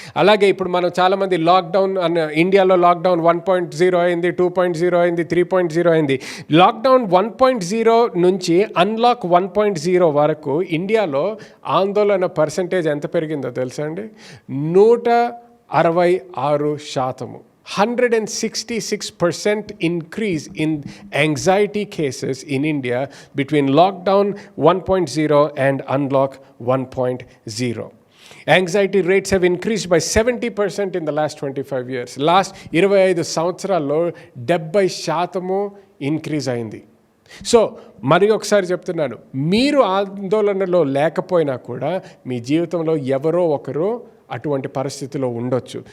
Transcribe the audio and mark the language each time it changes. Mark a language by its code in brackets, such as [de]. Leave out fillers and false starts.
[te] అలాగే ఇప్పుడు మనం చాలామంది లాక్డౌన్ ఇండియాలో లాక్డౌన్ 1.0 అయింది, 2.0 అయింది, 3.0 అయింది. లాక్డౌన్ 1.0 నుంచి అన్లాక్ 1.0 వరకు ఇండియాలో ఆందోళన పర్సంటేజ్ ఎంత పెరిగిందో తెలుసా అండి? 166%. [en] 166% increase in anxiety cases in India between lockdown 1.0 and unlock 1.0. Anxiety rates have increased by 70% in the last 25 years. [te] Last 25 సంవత్సరాల్లో 70% ఇంక్రీజ్ అయింది. సో మరి ఒకసారి చెప్తున్నాను, మీరు ఆందోళనలో లేకపోయినా కూడా మీ జీవితంలో ఎవరో ఒకరు అటువంటి పరిస్థితిలో ఉండొచ్చు.